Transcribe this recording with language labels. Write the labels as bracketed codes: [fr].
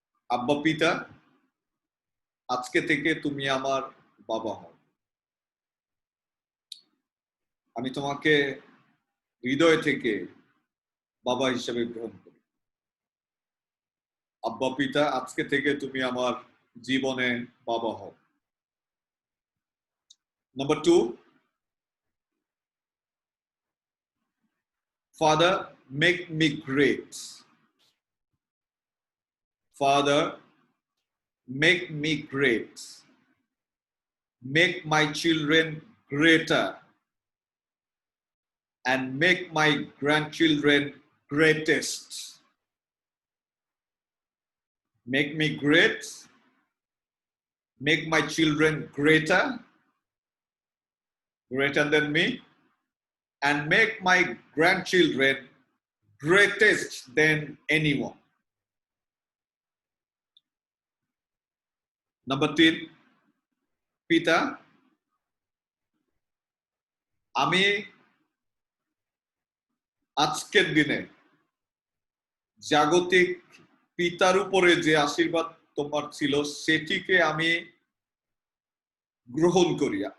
[bn] আব্বা পিতা, আজকে থেকে তুমি আমার বাবা হও। আমি তোমাকে হৃদয় থেকে বাবা হিসেবে গ্রহণ করি। আব্বা পিতা, আজকে থেকে তুমি আমার জীবনে বাবা হও। [en] Number 2, Father, make me great. Father, make me great. Make my children greater, and make my grandchildren greatest. Make me great, make my children greater than me, and make my grandchildren greatest than anyone. Number 3, [bn] পিতা, আমি আজকের দিনে জাগতিক পিতার উপরে যে আশীর্বাদ তোমার ছিল সেটিকে আমি গ্রহণ করি।